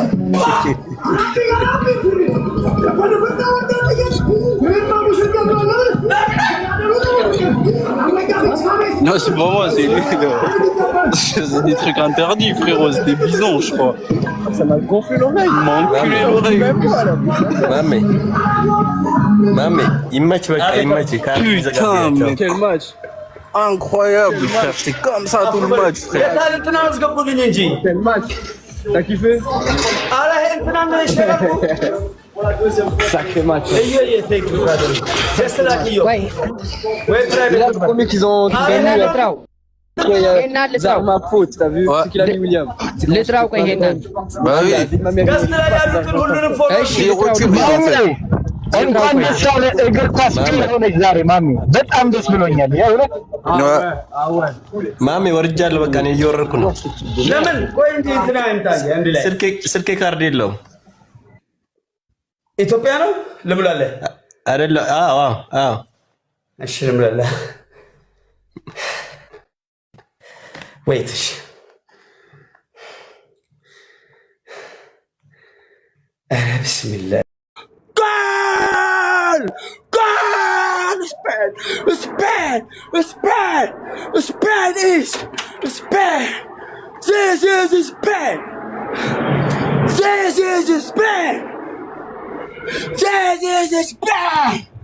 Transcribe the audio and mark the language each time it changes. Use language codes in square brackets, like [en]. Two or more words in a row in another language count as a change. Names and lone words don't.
[fr] Non, c'est pas moi, c'est lui. C'est des trucs interdits, frérot. C'est des bisons, je crois. Ça m'a gonflé l'oreille. Il m'a enculé l'oreille. Mamé, [am] ይመች በቃ ይመች። [fr] Putain, mais quel match incroyable, frère. J'étais comme ça tout le match, frère. Quel match? T'as kiffé? Sacré match. [am] ቆይ [fr] C'est là le premier qu'ils ont mis là. ma faute, t'as vu? C'est qu'il a mis William. [am] ልጥራው ቆይ ይሄንን [fr] Bah oui. [am] ገስት ላይ ያሉትን ሁሉንም ፎሎ እሺ እንኳን ደስ ያለ እግር ኳስ ሆነች ዛሬ ማሚ፣ በጣም ደስ ብሎኛል። የእውነት ማሜ ወርጃለሁ። በቃ እኔ እየወረድኩ ነው። ለምን ቆይ እንጂ እንትና እንታየ አንድ ላይ ስልኬ ካርድ የለውም። ኢትዮጵያ ነው ልብላለህ አይደለ? አዎ አዎ። እሺ ልብላለህ። ወይት እሺ ቢስሚላህ God! Spain! [en] Spain! Spain! Spain is Spain! This is Spain! This is Spain! This is Spain!